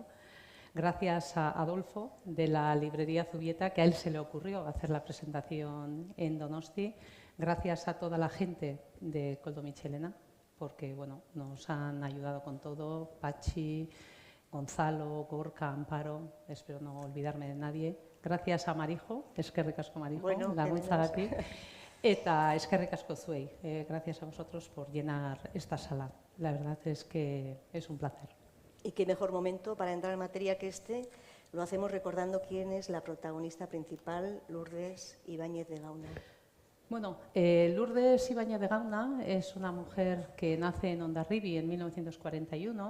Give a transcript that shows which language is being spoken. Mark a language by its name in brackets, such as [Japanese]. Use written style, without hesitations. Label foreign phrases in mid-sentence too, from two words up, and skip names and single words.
[Spanish] Gracias a Adolfo de la librería Zubieta, que a él se le ocurrió hacer la presentación en Donosti. Gracias a toda la gente de Koldo Mitxelena, porque bueno, nos han ayudado con todo. Pachi, Gonzalo, Gorka, Amparo, espero no olvidarme de nadie. Gracias a Marijo, [Basque] eskerrik asko [Spanish] Marijo, bueno, [Basque] laguntzagatik. Eta eskerrik asko zuei. [Spanish] Gracias a vosotros por llenar esta sala. La verdad es que es un placer. Y qué mejor momento para entrar en materia que este. Lo hacemos recordando quién es la protagonista principal, Lourdes Ibáñez de Gauna. Bueno, Lourdes Ibáñez de Gauna es una mujer que nace en Hondarribia en 1941.